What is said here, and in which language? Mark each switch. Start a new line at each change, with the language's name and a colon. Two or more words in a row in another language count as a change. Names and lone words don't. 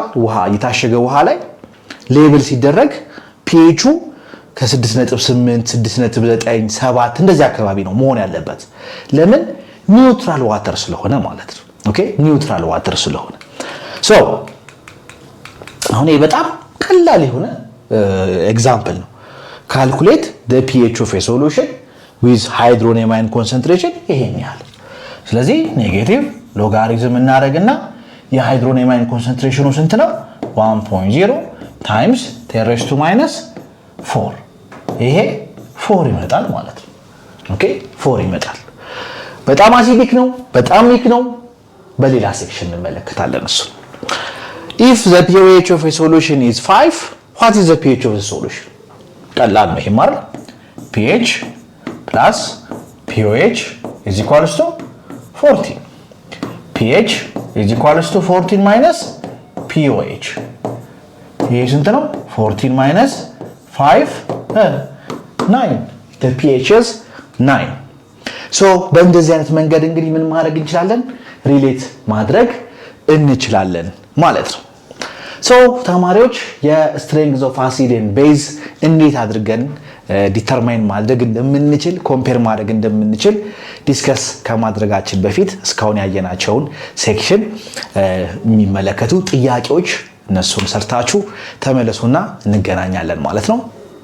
Amharic: ውሃ የታሸገ ውሃ ላይ ሌብል ሲደረግ ፒኤቹ ከ6.8 6.9 7 እንደዚህ አካባቢ ነው መሆን ያለበት። ለምን?
English: neutral water
Amharic: ስለሆነ ማለት ነው። ኦኬ
English: neutral water
Amharic: ስለሆነ አሁን ይሄ በጣም ቀላል የሆነ ኤግዛምፕል ነው።
English: calculate the pH of a solution with hydronium ion concentration
Amharic: ይሄን ያህል። ስለዚህ
English: negative logarithm
Amharic: እናደርግና የሃይድሮኒየም አየን ኮንሰንትሬሽኑ ስንት ነው? 1.0 × 10⁻⁴ ይሄ 4 ይመጣል ማለት ነው። ኦኬ 4 ይመጣል። በጣም አሲዲክ ነው፣ በጣም ዊክ ነው። በሌላ ሴክሽን እንመለከታለን እሱ።
English: if the pH of a solution is 5 what is the pH of the solution
Amharic: ቀላል ነው ይሄ ማለት
English: pH plus pOH is equals to 14 pH is equals to 14 minus pOH
Amharic: ይሄ ስንት ነው
English: 14 minus 5 9 the pH is 9 so
Amharic: በእንደዚህ አይነት መንገድ እንግዲህ ምን ማድረግ እንችላለን ሪሌት ማድረግ እንችላለን ማለት ነው so ተማሪዎች የስትሬንግዝ
English: of acid and base
Amharic: እንዴት አድርገን ዲተርማይን ማድረግ እንደምንችል ኮምፔር ማድረግ እንደምንችል ዲስከስ ከማድረጋችን በፊት እስካሁን ያየናቸውን ሴክሽን የሚመለከቱ ጥያቄዎች እነሱን ሰርታችሁ ተመለሱና እንገናኛለን ማለት ነው